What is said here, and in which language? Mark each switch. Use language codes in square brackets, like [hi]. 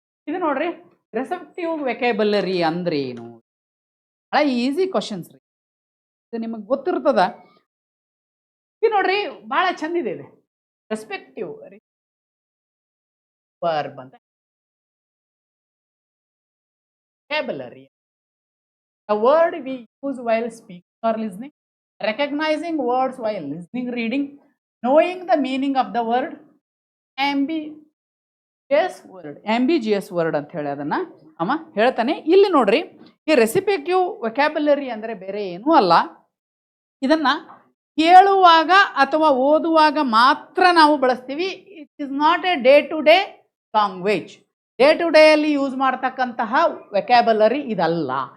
[kn] ಇದು ನೋಡ್ರಿ, ರೆಸೆಪ್ಟಿವ್ ವೆಕ್ಯಾಬುಲರಿ ಅಂದ್ರೆ ಏನು? ಬಹಳ ಈಸಿ ಕ್ವಶನ್ಸ್ ರೀ, ಇದು ನಿಮಗೆ ಗೊತ್ತಿರ್ತದ. ಇದು ನೋಡ್ರಿ, ಬಹಳ ಚಂದಿದೆ ಇದು. ರೆಸ್ಪೆಕ್ಟಿವ್ ವರ್ಬ್ ಅಂತ vocabulary. [en] The word we use while speaking or listening, recognizing words while listening, reading, knowing the meaning of the word, ambiguous word [kn] ಅಂತ ಹೇಳಿ ಅದನ್ನ ಅವ ಹೇಳ್ತಾನೆ. ಇಲ್ಲಿ ನೋಡ್ರಿ, ಈ ರೆಸಿಪೆಕ್ಟಿವ್ ವೊಕ್ಯಾಬುಲರಿ ಅಂದ್ರೆ ಬೇರೆ ಏನೂ ಅಲ್ಲ. ಇದನ್ನ ಕೇಳುವಾಗ ಅಥವಾ ಓದುವಾಗ ಮಾತ್ರ ನಾವು ಬಳಸ್ತೀವಿ. [en] It is not a day to day language. [kn] Day to day ಅಲ್ಲಿ ಯೂಸ್ ಮಾಡ್ತಕ್ಕಂತಹ ವೆಕ್ಯಾಬುಲರಿ ಇದಲ್ಲ.